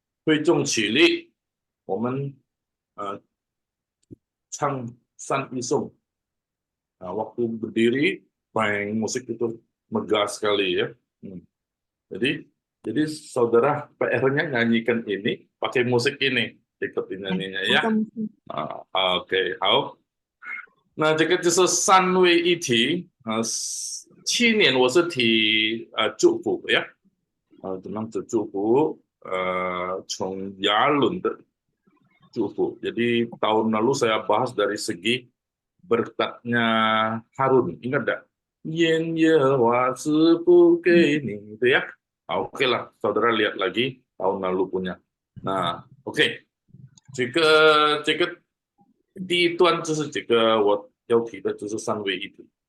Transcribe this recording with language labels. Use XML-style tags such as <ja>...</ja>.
<zh>会众起立，我们唱三一颂。</zh> <id>Nah, waktu berdiri, main musik itu megah sekali ya. Jadi saudara PR-nya nyanyikan ini pakai musik ini, ikutin nyanyinya ya.</id> <zh>OK， 好。那这个就是三位一体。去年我是提祝福呀，怎么样子祝福？从Yalun的祝福。</zh> <id>Jadi tahun lalu saya bahas dari segi berkatnya Harun, ingat enggak?</id> <zh>愿耶和华赐福给你</zh> <id>itu ya. Oke lah, saudara lihat lagi tahun lalu punya.</id> <zh>Nah，OK，这个第一段就是这个我要提的就是三位一体。</zh>